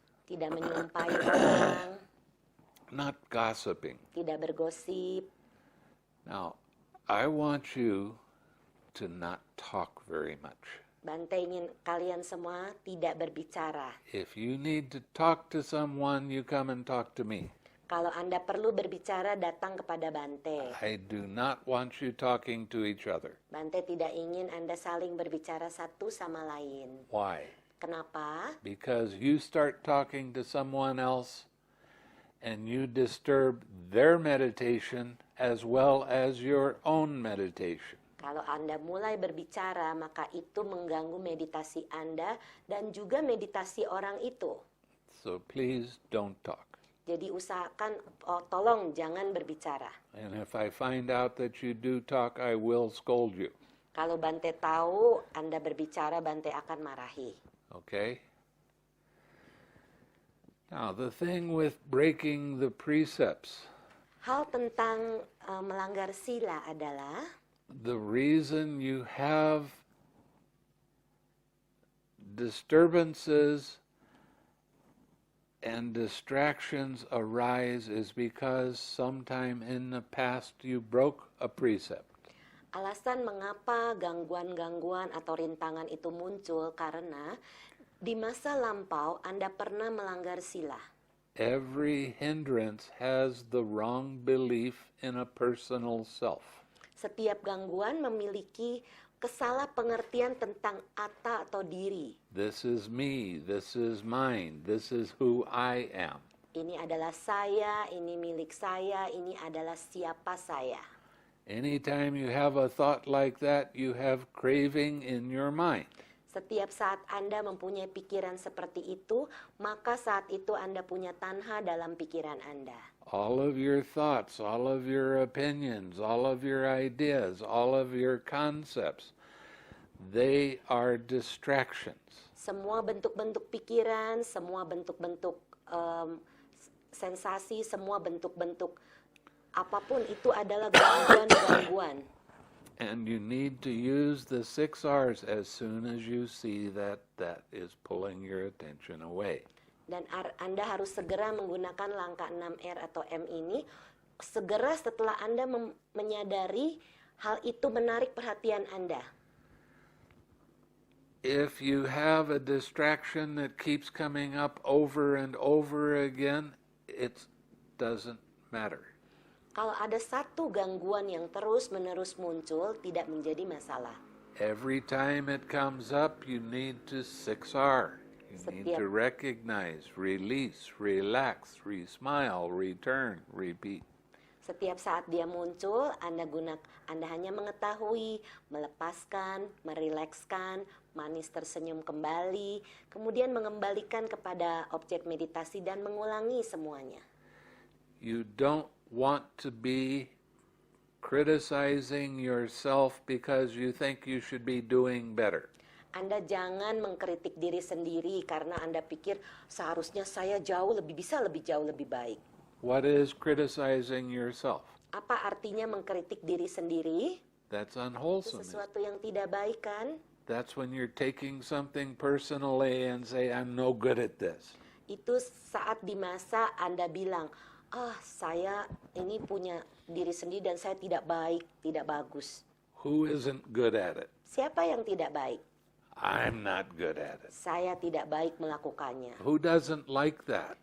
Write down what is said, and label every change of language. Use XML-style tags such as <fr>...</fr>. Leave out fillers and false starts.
<id>tidak menyumpahi orang,</id> <en>not gossiping.</en> <id>tidak bergosip.</id> <en>Now, I want you to not talk very much.</en> <id>Bhante ingin kalian semua tidak berbicara.</id> <en>If you need to talk to someone, you come and talk to me.</en> <id>Kalau Anda perlu berbicara, datang kepada Bhante.</id> <en>I do not want you talking to each other.</en> <id>Bhante tidak ingin Anda saling berbicara satu sama lain.</id> <en>Why?</en> <id>Kenapa?</id> <en>Because you start talking to someone else and you disturb their meditation as well as your own meditation.</en> <id>Kalau Anda mulai berbicara, maka itu mengganggu meditasi Anda dan juga meditasi orang itu.</id> <en>So please don't talk.</en> <id>Jadi usahakan, tolong jangan berbicara.</id> <en>And if I find out that you do talk, I will scold you.</en> <id>Kalau Bhante tahu Anda berbicara, Bhante akan marahi.</id> <en>Okay? Now, the thing with breaking the precepts,</en> <id>Hal tentang melanggar sila adalah</id> <en>the reason you have disturbances and distractions arise is because sometime in the past you broke a precept.</en> <id>alasan mengapa gangguan-gangguan atau rintangan itu muncul karena di masa lampau Anda pernah melanggar sila.</id> <en>Every hindrance has the wrong belief in a personal self.</en> <id>Setiap gangguan memiliki kesalah pengertian tentang atta atau diri.</id> <en>This is me, this is mine, this is who I am.</en> <id>Ini adalah saya, ini milik saya, ini adalah siapa saya.</id> <en>Anytime you have a thought like that, you have craving in your mind.</en> <id>Setiap saat Anda mempunyai pikiran seperti itu, maka saat itu Anda punya tanha dalam pikiran Anda.</id> <en>All of your thoughts, all of your opinions, all of your ideas, all of your concepts, they are distractions.</en> <id>Semua bentuk-bentuk pikiran, semua bentuk-bentuk sensasi, semua bentuk-bentuk apapun itu adalah gangguan-gangguan.</id> <en>And you need to use the 6 R's as soon as you see that that is pulling your attention away.</en> <id>Dan Anda harus segera menggunakan langkah 6R atau M ini, segera setelah Anda menyadari hal itu menarik perhatian Anda.</id> <en>If you have a distraction that keeps coming up over and over again, it doesn't matter.</en> <id>Kalau ada satu gangguan yang terus-menerus muncul, tidak menjadi masalah.</id> <en>Every time it comes up, you need to 6R. You need to recognize, release, relax, re-smile, return, repeat.</en> <id>Setiap saat dia muncul, Anda hanya mengetahui, melepaskan, merilekskan, manis tersenyum kembali, kemudian mengembalikan kepada objek meditasi dan mengulangi semuanya.</id> <en>You don't want to be criticizing yourself because you think you should be doing better.</en> <id>Anda jangan mengkritik diri sendiri karena Anda pikir seharusnya saya jauh lebih baik.</id> <en>What is criticizing yourself?</en> <id>Apa artinya mengkritik diri sendiri?</id> <en>That's</en> <id>Itu</id> <en>unwholesome.</en> <id>sesuatu yang tidak baik kan?</id> <en>That's when you're taking something personally and say, I'm no good at this.</en> <id>Itu saat di masa Anda bilang, saya ini punya diri sendiri dan saya tidak baik, tidak bagus.</id> <en>Who isn't good at it?</en> <id>Siapa yang tidak baik?</id> <en>I'm not good at it.</en> <id>Saya tidak baik melakukannya.</id> <en>Who doesn't like that?</en>